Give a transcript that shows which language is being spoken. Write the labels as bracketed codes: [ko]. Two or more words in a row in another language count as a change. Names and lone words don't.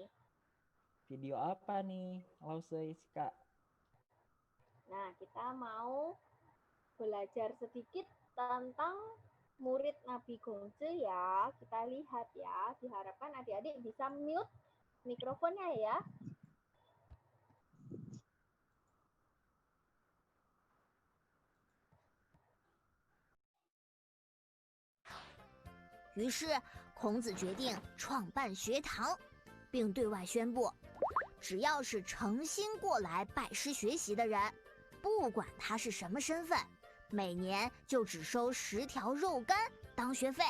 [id] Video apa nih, Lause Kak? Nah, kita mau belajar sedikit tentang murid Nabi Gongse ya. Kita lihat ya. Diharapkan adik-adik bisa mute mikrofonnya ya. [zh] 于是，孔子决定创办学堂，并对外宣布，只要是诚心过来拜师学习的人，不管他是什么身份，每年就只收10条肉干当学费。